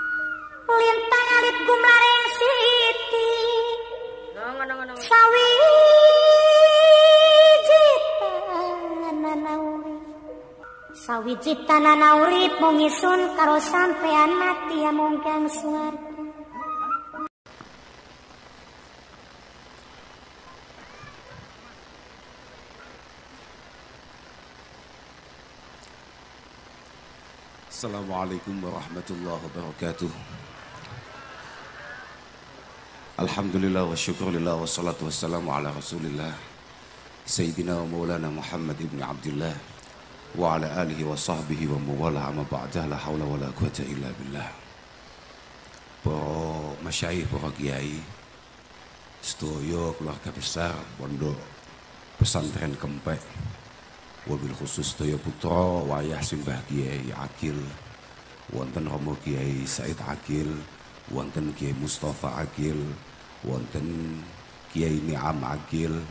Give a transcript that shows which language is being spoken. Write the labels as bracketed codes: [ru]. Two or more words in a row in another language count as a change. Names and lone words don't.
[jv] Lintang alit gumlareng siti. Ngono. Sawiji tanana urip mung isun karo sampean mati amung kang swarga. [ar] السلام عليكم ورحمة الله وبركاته. الحمد لله والشكر لله والصلاة والسلام على رسول الله سيدنا ومولانا محمد بن عبد الله وعلى آله وصحبه ومن والاه أما بعد لا حول ولا قوة إلا بالله. [jv] Para masyayikh, para kiai, sedaya [id] keluarga besar [jv] Pondok Pesantren Kempek, [ar] وبالخصوص [jv] sedaya putra wayah simbah Kiai Akil, wonten Romo Kiai Said Akil, wonten Kiai Mustafa Akil, wonten Kiai Ni'am Akil,